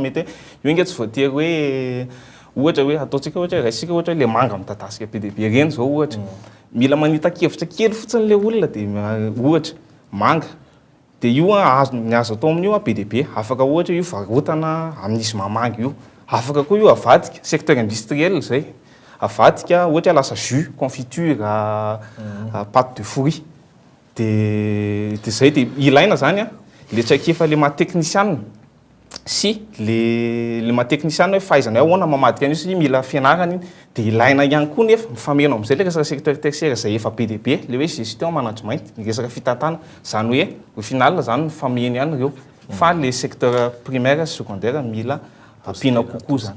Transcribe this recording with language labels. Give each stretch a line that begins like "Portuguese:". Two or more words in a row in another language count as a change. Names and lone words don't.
Malagasy: mety hoe io inga tsy voatery hoe ohatra hoe ataontsika ohatra raisika ohatra hoe le manga mitadasika be dia be reny zao ohatra mila manita-kevitra kely fotsiny le olona dia ohatra manga dia io ny azo atao amin'io be dia be afaka ohatra io varotana amin'izy mamanga io afaka koa io avadika
French: secteur industriel
Malagasy: zay avadika ohatra lasa
French: jus confiture pâte de fruits
Malagasy: dia zay dia ilaina zany le tsaikefa le maha-technician sy le maha-technician hoe fahaizana ahoana mamadika an'io sy mila fianarana iny dia ilaina ihany koa nefa mifameno amin'izay le resaka
French: secteur tertiaire
Malagasy: zay efa be dia be le hoe
French: gestion management
Malagasy: ny resaka fitantana zany hoe
French: au final
Malagasy: zany mifameno ihany ireo fa le
French: secteur primaire
Malagasy: sy secondaire mila ampiana kokoa zany